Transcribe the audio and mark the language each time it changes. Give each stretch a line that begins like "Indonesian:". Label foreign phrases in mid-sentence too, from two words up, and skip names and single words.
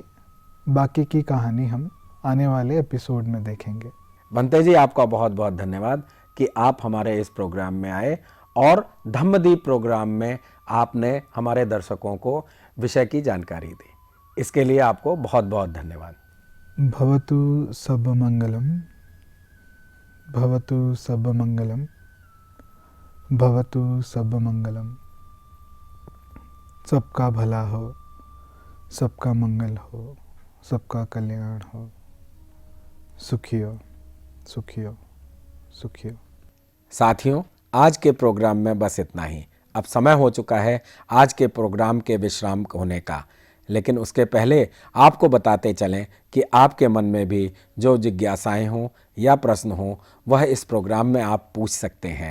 Hindi: बाकी की कहानी हम आने वाले एपिसोड में देखेंगे। बंते जी, आपका बहुत बहुत धन्यवाद कि आप हमारे इस प्रोग्राम में आए और धम्मदीप प्रोग्राम में आपने हमारे दर्शकों को विषय की जानकारी दी। इसके लिए आपको बहुत बहुत धन्यवाद।
Pali: भवतु सब मंगलम, भवतु सर्वमंगलम, भवतु सर्वमंगलम।
Hindi: सबका भला हो, सबका मंगल हो, सबका कल्याण हो। सुखी हो, सुखी हो, सुखी हो। साथियों, आज के प्रोग्राम में बस इतना ही। अब समय हो चुका है आज के प्रोग्राम के विश्राम होने का, लेकिन उसके पहले आपको बताते चलें कि आपके मन में भी जो जिज्ञासाएं हों या प्रश्न हों वह इस प्रोग्राम में आप पूछ सकते हैं।